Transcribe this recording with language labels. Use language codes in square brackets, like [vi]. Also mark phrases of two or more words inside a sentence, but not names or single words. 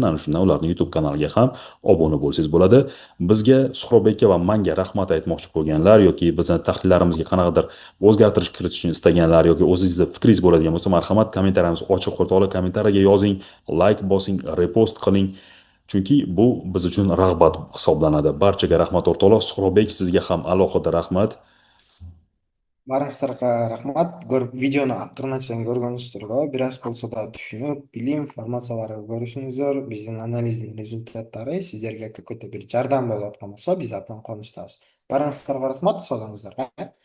[uz] Ana shundan ularning YouTube kanaliga ham obuna bo'lsangiz bo'ladi. Bizga, Suhrobekka va menga rahmat aytmoqchi bo'lganlar yoki bizning tahlillarimizga qanaqadir o'zgartirish kiritishni istaganlar yoki o'zingizda fikringiz bo'ladigan bo'lsa, marhamat, kommentariyamiz ochiq, o'rtoqlar, kommentariyaga yozing, like bosing, repost qiling. Chunki bu biz uchun rag'bat hisoblanadi. Barchaga rahmat o'rtoqlar. Suhrobek, sizga ham alohida rahmat. [ky] Барыңыздарга рахмат. Видеону акырына чейин көргөнүңүздөргө, бир аз болсо да түшүнүп, билим, информацияларды көрүшүңүздөр. Биздин анализдин результаттары сиздерге какой-то бир жардам болуп аткан болсо, биз абдан кубанычтабыз. Барыңыздарга рахмат, сау болуңуздар.